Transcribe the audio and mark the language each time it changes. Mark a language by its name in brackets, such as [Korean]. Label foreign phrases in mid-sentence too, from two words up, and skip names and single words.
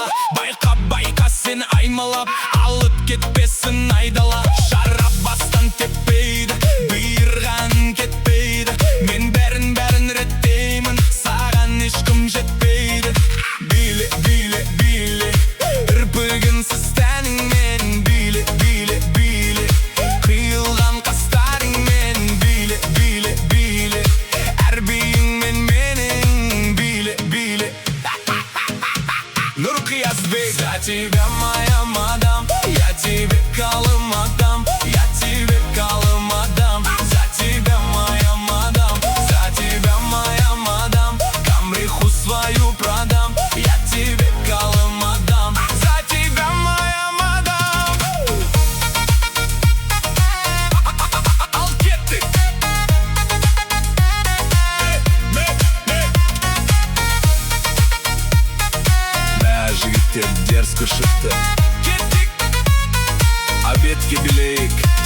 [Kazakh] Байқа сені аймалап, алып кетпесін айдала. Шарап бастан теппейді, бұйырған кетпейді. Мен бәрін реттеймін, саған ешкім жетпейді. Биле, биле, биле, ірпігінсіз тәніңмен. Биле, биле, биле, қиылған қастарыңмен. Биле, биле, биле, әр биіңмен менің. Биле, биле, Нұрқиязбек. [Russian] За тебя, моя мадам, я тебе калым отдам, я тебе калым отдам. За тебя, моя мадам, за тебя, моя мадам, камриху свою продам, я тебе калым отдам. За тебя, моя мадам. [Kazakh] Ал кеттік. Мә жігіттер дерзко шықты, кеттік. Обедке билейік.